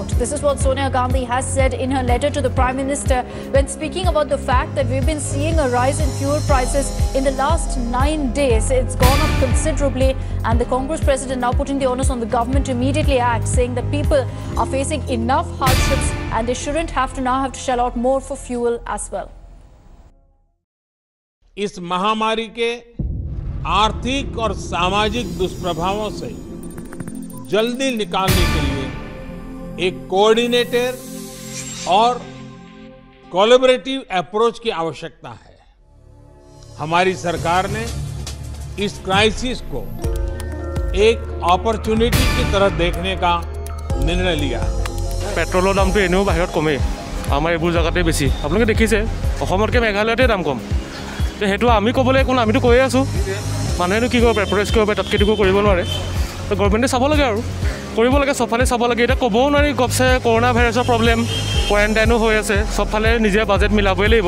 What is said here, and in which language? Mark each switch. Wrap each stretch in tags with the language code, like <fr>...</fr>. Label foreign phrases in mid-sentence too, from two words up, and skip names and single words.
<en>This is what Sonia Gandhi has said in her letter to the Prime Minister when speaking about the fact that we've been seeing a rise in fuel prices in the last 9 days. It's gone up considerably, and the Congress President now putting the onus on the government to immediately act, saying that people are facing enough hardships and they shouldn't have to shell out more for fuel as well.</en> <hi>इस महामारी के आर्थिक और सामाजिक दुष्प्रभावों से जल्दी निकालने के लिए एक कोऑर्डिनेटेड और कोलैबोरेटिव अप्रोच की आवश्यकता है। हमारी सरकार ने इस क्राइसिस को एक अपॉर्चुनिटी की तरह देखने का निर्णय लिया है।</hi> <as>पेट्रोলৰ দামটো এনেও বাহিৰত কমে, আমাৰ এইবোৰ জায়গাতে বেছি। আপোনালোকে দেখিছে অসমতকৈ মেঘালয়তে দাম কম। তো হেতু আমি ক'বলৈ কোন আমিতো কৈয়ে আছো, মানুহেনো কি কৰিব প্ৰেফাৰেন্স কৰিব তাতকৈ একো কৰিব নোৱাৰে। তো গভৰ্ণমেণ্টে চাব লাগে আৰু কৰিব লাগে, সবফালে চাব লাগে। এটা ক'বও নোৱাৰি গপছে কৰোনা ভাইৰাছৰ প্ৰব্লেম, কোৱাৰেণ্টাইনো হৈ আছে, সবফালে নিজে বাজেট মিলাবই লাগিব।</as>